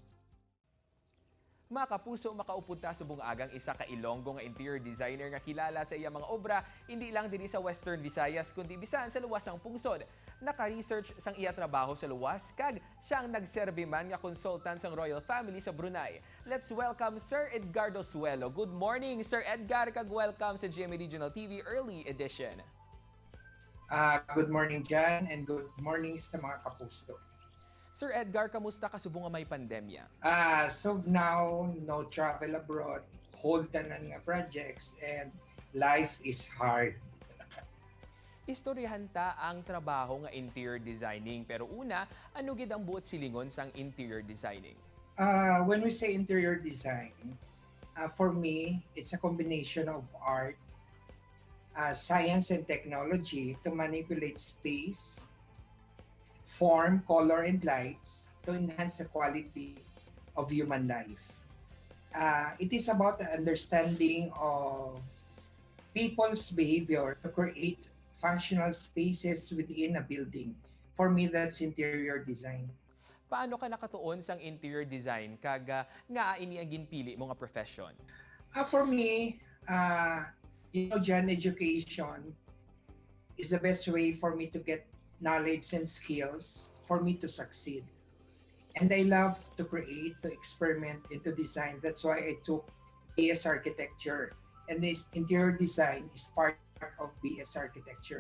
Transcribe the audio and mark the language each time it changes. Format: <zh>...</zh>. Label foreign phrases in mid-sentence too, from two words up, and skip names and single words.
<hil>Mga kapuso, makaupod ta subong agang isa ka Ilonggo nga interior designer nga kilala sa iyang mga obra hindi lang diri sa Western Visayas kundi bisan sa luwasang pungsod. Naka-research sang iya trabaho sa luwas kag siya ang nagserbi man nga consultant sang royal family sa Brunei.</hil> <en>Let's welcome Sir Edgardo Suelo. Good morning, Sir Edgar, kag welcome sa GMA Regional TV Early Edition. Good morning, Jan, and good morning</en> <hil>sa mga kapuso. Sir Edgar, kamusta ka subong nga may pandemya?</hil> <en>So now, no travel abroad, hold</en> <hil>tanan nga</hil> <en>projects, and life is hard.</en> <hil>Istoryahan ta ang trabaho nga</hil> <en>interior designing.</en> <hil>Pero una, ano gid ang buot silingon sang</hil> <en>interior designing? When we say interior design, for me, it's a combination of art, science, and technology to manipulate space, form, color, and lights to enhance the quality of human life. It is about the understanding of people's behavior to create functional spaces within a building. For me, that's interior design.</en> <hil>Paano ka nakatuon sang</hil> <en>interior design</en> <hil>kag nga ini ang ginpili mo nga profession?</hil> <en>For me, Jan, education is the best way for me to get knowledge and skills for me to succeed. And I love to create, to experiment, and to design. That's why I took BS Architecture. And this interior design is part of BS Architecture.</en>